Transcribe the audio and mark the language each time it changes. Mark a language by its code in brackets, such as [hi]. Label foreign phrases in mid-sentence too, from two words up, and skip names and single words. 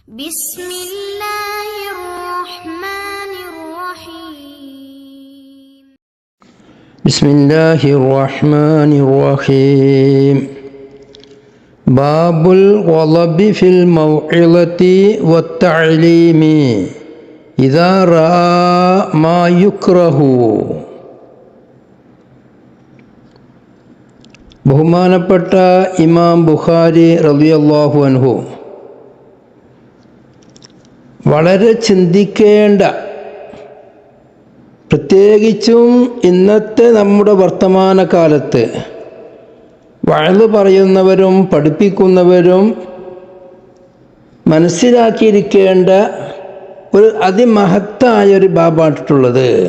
[ar] بسم الله الرحمن الرحيم بسم الله الرحمن الرحيم باب الغضب في الموعظة والتعليم إذا رأى ما يكره. [ml] ബഹുമാനപ്പെട്ട ഇമാം ബുഖാരി [ar] رضي الله عنه [ml] വളരെ ചിന്തിക്കേണ്ട, പ്രത്യേകിച്ചും ഇന്നത്തെ നമ്മുടെ വർത്തമാനകാലത്ത് വഅ്ള് പറയുന്നവരും പഠിപ്പിക്കുന്നവരും മനസ്സിലാക്കിയിരിക്കേണ്ട ഒരു അതിമഹത്തായൊരു ബാബായിട്ടുള്ളത്.